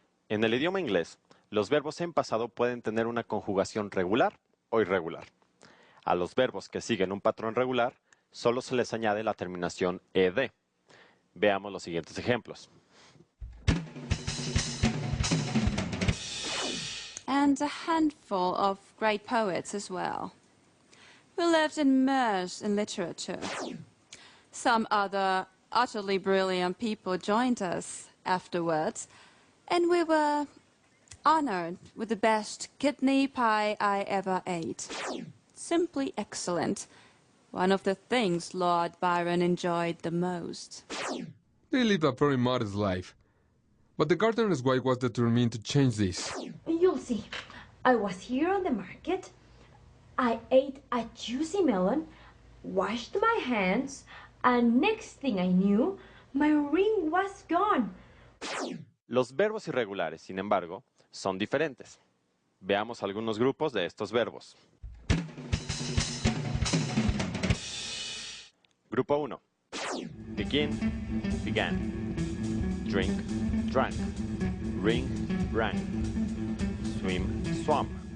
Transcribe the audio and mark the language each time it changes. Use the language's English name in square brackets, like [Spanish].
[Spanish] En el idioma inglés, los verbos en pasado pueden tener una conjugación regular o irregular. A los verbos que siguen un patrón regular, solo se les añade la terminación ed. Veamos los siguientes ejemplos. [English] And a handful of great poets as well. We lived immersed in literature. Some other utterly brilliant people joined us afterwards, and we were honored with the best kidney pie I ever ate. Simply excellent. One of the things Lord Byron enjoyed the most. They lived a very modest life. But the gardener's wife was determined to change this. You'll see. I was here on the market. I ate a juicy melon, washed my hands, and next thing I knew, my ring was gone. [Spanish] Los verbos irregulares, sin embargo, son diferentes. Veamos algunos grupos de estos verbos. Grupo 1. [English] Begin, began. Drink, drank. Ring, rang. Swim, swam.